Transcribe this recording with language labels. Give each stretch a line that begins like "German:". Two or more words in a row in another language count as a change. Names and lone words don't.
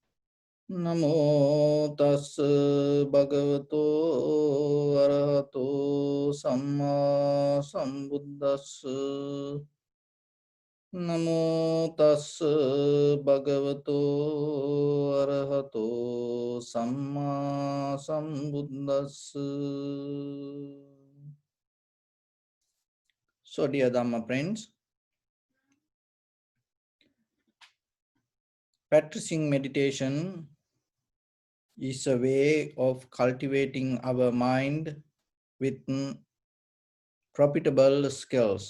Pali: Namo tassa bhagavato arahato samma sambuddhassa. Namo tassa bhagavato arahato samma sambuddhassa.
English: So, dear Dhamma friends, practicing meditation is a way of cultivating our mind with profitable skills.